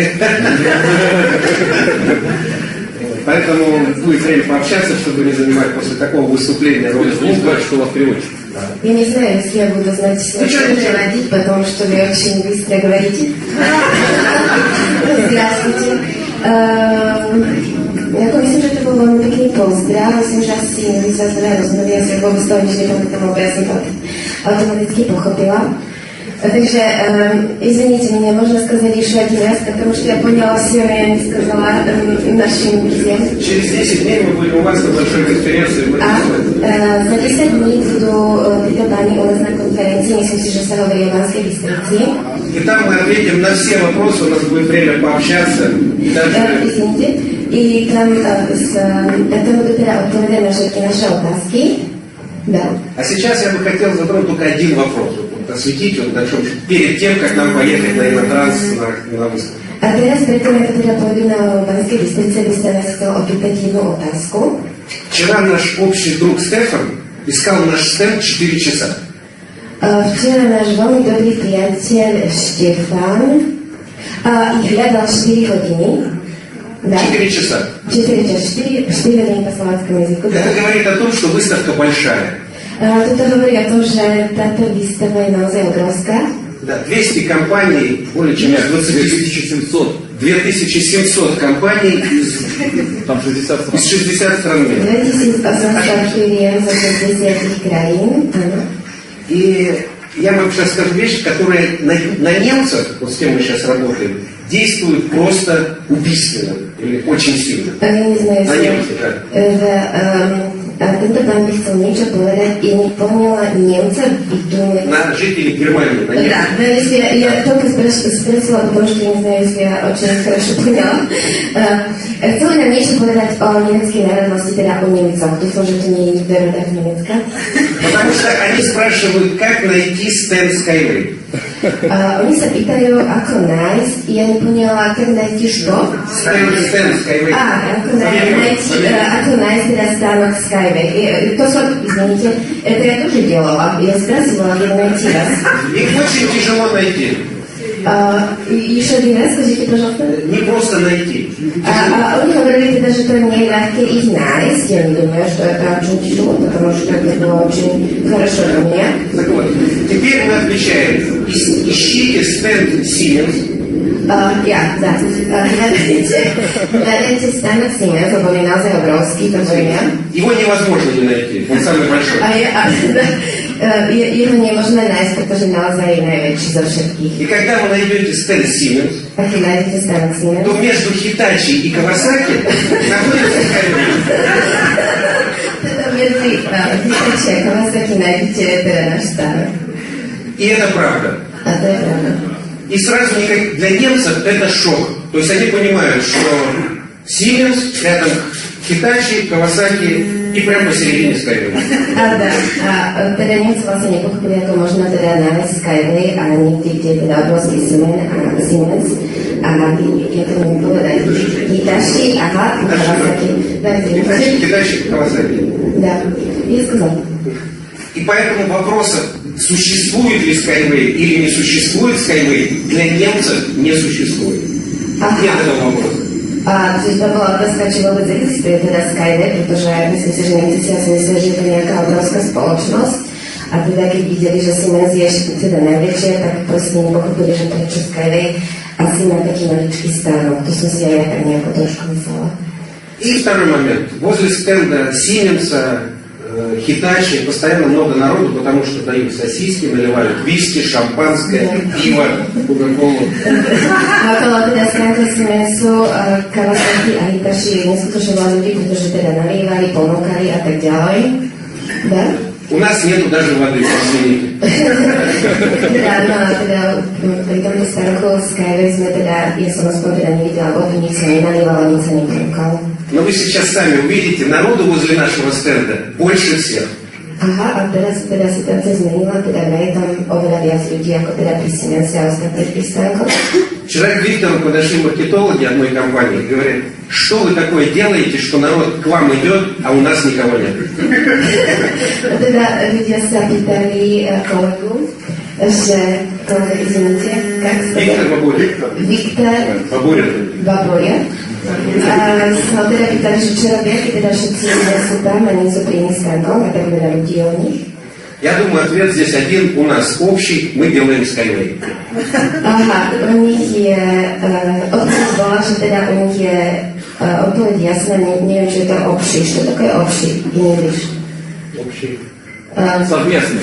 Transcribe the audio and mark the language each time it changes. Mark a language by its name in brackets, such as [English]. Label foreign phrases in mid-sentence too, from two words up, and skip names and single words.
[Russian] Поэтому будет время пообщаться, чтобы не занимать после такого выступления роль глупого, что у вас переводчик. Я не знаю, если я буду знать, что переводить, потому что вы очень быстро говорите. Здравствуйте. [Czech] Jako myslím, že to byl velmi pěkný pozdrav, myslím, že asi nevyzazové rozmluvy, já si vůbec toho nič nebudu tomu obrazit, automaticky pochopila. Takže, [Russian] извините меня, можно сказать еще один раз, потому что я поняла все, я не сказала нашим друзьям. Через 10 дней мы будем у вас на большой конференции. За 10 дней буду преподавать у нас на конференции, [Slovak] myslím si, že se hovorí o Banské Bystrici. [Russian] И там мы ответим на все вопросы, у нас будет время пообщаться. Извините. И там буду тогда отвечать на [Slovak] všetky naše otázky. [Russian] Да. А сейчас я бы хотел затронуть только один вопрос. Осветить вот на чем перед тем, как нам поехать на InnoTrans на выставку. [Slovak] A teraz predtým, ako teda pôjdu na Banskej Bystrice, by ste nás chcel opýtať jednu otázku. [Russian] Вчера наш общий друг Стефан искал наш стенд 4 часа. [Slovak] Včera náš veľmi dobrý priateľ Štefan ich hľadal 4 hodiny. [Russian] Да? 4 часа. [Slovak] 4 hodiny po slovenskom jazyku. [Russian] Это говорит о том, что выставка большая. [Slovak] Toto hovorí o tom, že táto výstava je naozaj obrovská. [Russian] Да, 200 компаний, более чем 2700. 2700 компаний из 60 стран мира. [Slovak] 2800 firiem zo 60 krajín. [Russian] И я вам сейчас скажу вещи, которые на немцах, вот с кем мы сейчас работаем, действуют просто убийственно. Или очень сильно? [Slovak] Ja nie знаю, [Russian] На немцев, да. [Slovak] tento pán by chcel niečo povedať, ja nepoňala Nemca, [Russian] думаю... На жителей Германии, на немцев. Да, но если я только спросила, потому что я не знаю, если я очень хорошо поняла. [Slovak] Chcela nám niečo povedať o nemeckej národnosti, teda o Nemcoch. Dúfam, že to nie je nikto rodák Nemecka. [Russian] Потому что они spрашивают, как найти стенд Skyway. [Slovak] Oni sa pýtajú, ako nájsť, ja nepoňala, [Russian] как найти что? Стенд Skyway. [Slovak] Ako nájsť teda stánok Skyway. To som, [Russian] извините, это я тоже делала. Я спросила, как найти вас. Их очень тяжело найти. Еще один раз скажите, пожалуйста. Не просто найти. Они говорили, даже что не легко их найти. Я не думаю, что это очень тяжело, потому что это было очень хорошо для меня. Так вот, теперь мы отвечаем. Ищите стенд Siemens. Да. [Slovak] Hľadajte stánok Siemens, lebo je naozaj obrovský, to время. [Russian] Его невозможно не найти. Он самый большой. [Slovak] Jeho nemožné nájsť, pretože naozaj je najväčší zo všetkých. [Russian] И когда вы найдете стенд Siemens, [Slovak] A keď nájdete stánok Siemens, [Russian] то между Hitachi и Kawasaki находится Skyway. [Slovak] teda medzi Hitachi a Kawasaki nájdete teda náš stánok. [Russian] И это правда. [Slovak] A to je pravda. [Russian] И сразу для немцев это шок. То есть они понимают, что Siemens, рядом Hitachi, Kawasaki и прямо посередине Skyway. [Slovak] Teda Nemci vlastne nepochopili, ako možno teda nájsť Skyway a niekde, kde je teda obrovský Siemens. A ja to neviem povedať. Hitachi, Kawasaki. Hitachi, Kawasaki. [Russian] Да, я сказал. И поэтому вопроса, существует ли Skyway или не существует Skyway, для немцев не существует. Нет этого вопроса. [Slovak] To bola otázka, či vôbec existuje teda Skyway, pretože myslím si, že Nemci si asi mysleli, že je to nejaká obrovská spoločnosť. A teda keď videli, že Siemens je teda najväčšie, tak proste nepochopili, že prečo Skyway asi má taký maličký stánok. To som si aj ja tak nejako trošku myslela. [Russian] И второй момент. Возле стенда Siemens'а, Hitachi постоянно много народу, потому что дают сосиски, наливают виски, шампанское, пиво, кока-колу. [Slovak] Okolo teda stánka Siemensu, Kawasaki a Hitachi je neskutočne veľa ľudí, pretože teda nalievali, ponúkali a tak ďalej. Da? [Russian] У нас нету даже воды, извините. [Slovak] Teda pri tomto stánku Skyway sme teda, ja som aspoň teda nevidela vodu, nič sa nenalievala, nič sa neponúkalo. [Russian] Но вы сейчас сами увидите, народу возле нашего стенда больше всех. [Slovak] Aha, a teraz teda situácia zmenila, teda je tam oveľa viac ľudí, ako teda pri Siemense a ostatných pristánkoch. [Russian] Вчера к Виктору подошли маркетологи одной компании и говорят, что вы такое делаете, что народ к вам идет, а у нас никого нет. [Slovak] Teda ľudia sa pýtali kolegu, že kolega, izvinite, jak sa [Russian] Виктор Бабурин. [Slovak] Viktor Baburia. Sa teda pýtali, že čo robia, keď teda všetci ľudia sú tam a nie sú pri iných stánkoch a tak veľa ľudí o nich. [Russian] Я думаю, ответ здесь один, у нас общий, мы делаем Skyway. [Slovak] Aha, u nich je, odpoveď bola, že teda u nich je odpoveď jasná, neviem, či je to obší. Čo také je obší? [English] English. [Russian] Общий. Совместный.